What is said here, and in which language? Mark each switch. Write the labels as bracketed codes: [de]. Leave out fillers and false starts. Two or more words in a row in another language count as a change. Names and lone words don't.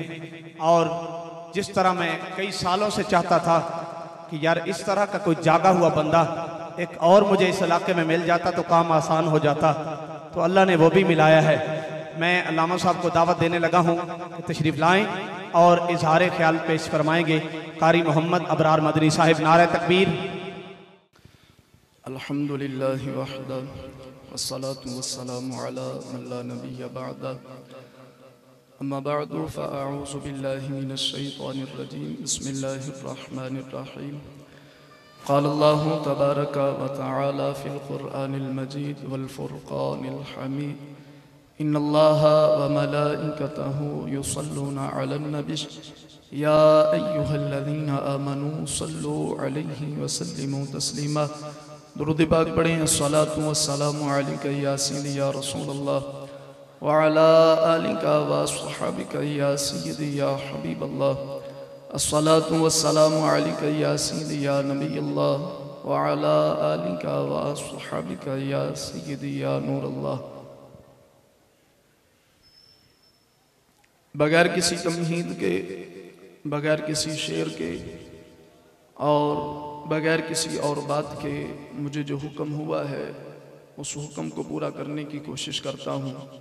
[hi] और जिस तरह मैं कई सालों से चाहता था कि यार इस तरह का कोई जागा हुआ बंदा एक और मुझे इस इलाके में मिल जाता तो काम आसान हो जाता, तो अल्लाह ने वो भी मिलाया है। मैं अल्लामा साहब को दावत देने लगा हूँ कि तशरीफ़ लाएँ और इज़हार ख्याल पेश फरमाएंगे कारी मोहम्मद अबरार मदनी साहिब। नारे तकबीर। [ar] الحمد لله وحده والصلاة والسلام على من لا نبي بعده أما بعد فأعوذ بالله من الشيطان الرجيم بسم الله الرحمن الرحيم قال الله تبارك وتعالى في القرآن المجيد والفرقان الحميد إن الله وملائكته يصلون على النبي يا أيها الذين آمنوا صلوا عليه وسلموا تسليما. [hi] दुरूद पाक पढ़ें। [ar] الصلاة والسلام عليك يا سيدي يا رسول الله وعلى آلك وأصحابك يا سيدي يا حبيب الله. الصلاة والسلام عليك يا سيدي يا نبي الله وعلى آلك وأصحابك يا سيدي يا نور الله. [hi] बगैर किसी तमहीद के, बगैर किसी शेर के और बगैर किसी और बात के मुझे जो हुक्म हुआ है उस हुक्म को पूरा करने की कोशिश करता हूँ।